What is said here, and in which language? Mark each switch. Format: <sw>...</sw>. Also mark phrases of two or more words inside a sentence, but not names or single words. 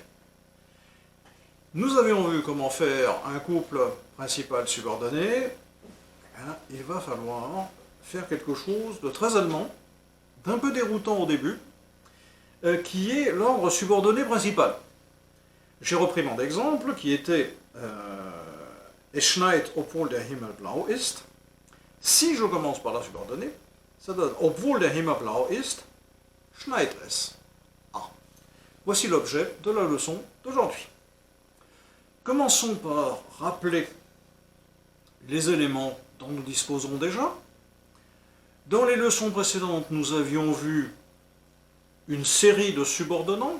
<fr>Nous avions vu comment faire un couple principal-subordonné. Il va falloir faire quelque chose de très allemand, d'un peu déroutant au début, qui est l'ordre subordonné principal. J'ai repris mon exemple qui était</fr> <de>Es schneit obwohl der Himmel blau ist.</de> <fr>Si je commence par la subordonnée, ça donne</fr> <de>obwohl der Himmel blau ist, schneit es.</de> <fr>Voici l'objet de la leçon d'aujourd'hui. Commençons par rappeler les éléments dont nous disposons déjà. Dans les leçons précédentes, nous avions vu une série de subordonnants.</fr>